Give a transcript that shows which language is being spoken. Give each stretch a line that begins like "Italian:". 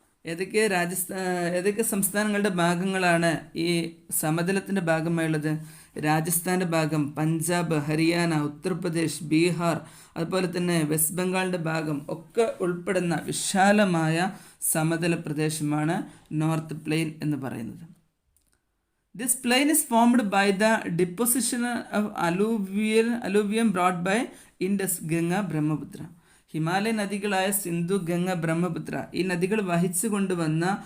Malayalam: ഏതൊക്കെ സംസ്ഥാനങ്ങളുടെ ഭാഗങ്ങളാണ് ഈ സമതലത്തിൻ്റെ ഭാഗമായുള്ളത്? രാജസ്ഥാൻ്റെ ഭാഗം, പഞ്ചാബ്, ഹരിയാന, ഉത്തർപ്രദേശ്, ബീഹാർ, അതുപോലെ തന്നെ വെസ്റ്റ് ബംഗാളിൻ്റെ ഭാഗം ഒക്കെ ഉൾപ്പെടുന്ന വിശാലമായ സമതല പ്രദേശമാണ് നോർത്ത് പ്ലെയിൻ എന്ന് പറയുന്നത്.
English: This plain is formed by the deposition of alluvium brought by Indus, Ganga, Brahmaputra.
Malayalam: Himalaya നദികളായ Sindhu, Ganga, Brahmaputra ഈ നദികൾ വഹിച്ചു കൊണ്ടുവന്ന